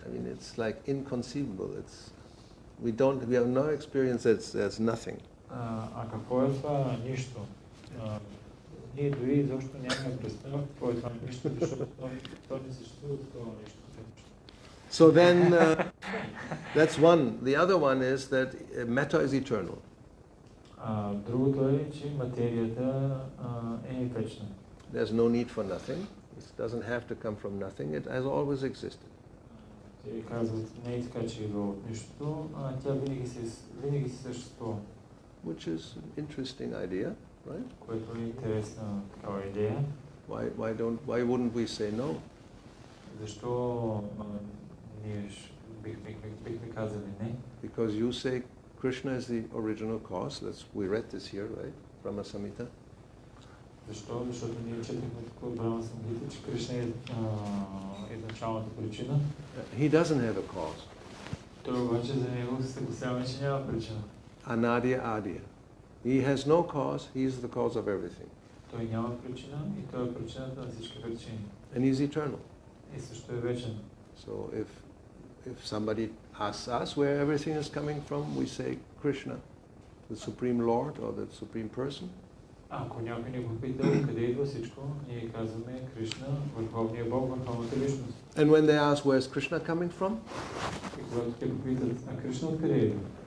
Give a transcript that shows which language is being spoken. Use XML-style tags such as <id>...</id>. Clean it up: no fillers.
<en>I mean, it's like inconceivable. We have no experience that there's nothing.</en> <bg>Какво е това нищо? Ние дори изобщо нямаме представа какво е това нищо, защото то не съществува такова нищо.</bg> <en>So then, that's one. The other one is that matter is eternal.</en> <bg>Другото е, че материята е вечна.</bg> <en>There's no need for nothing. It doesn't have to come from nothing. It has always existed.</en> <bg>Те казват, не е така, че идва от нищото, тя винаги си съществува.</bg> <en>Which is an interesting idea, right?</en> <bg>Което е интересна такава идея.</bg> <en>Why wouldn't we say no?</en> <bg>Защо ние бихме казали не?</bg> <en>Because you say Krishna is the original cause. We read this here, right? Brahma Samhita.</en> <bg>Защо? Защото ние четахме тук от Брахма Самхита, че Кришна е изначалната причина.</bg> <en>He doesn't have a cause.</en> <bg>Той обаче за него се съгласява, че няма причина.</bg> <en>Anadya Adya. He has no cause. He is the cause of everything.</en> <bg>Той няма причина и той е причината на всички причини.</bg> <en>And he's eternal.</en> <bg>И също е вечен.</bg> <en>So if somebody asks us where everything is coming from, we say Krishna, the Supreme Lord or the Supreme Person.</en> <bg>Ако някой ни попита къде идва всичко, ние казваме Кришна, Върховния Бог, Върховната личност.</bg> <en>And when they ask where is Krishna coming from?</en> <bg>И когато те попитат, а Кришна откъде идва?</bg>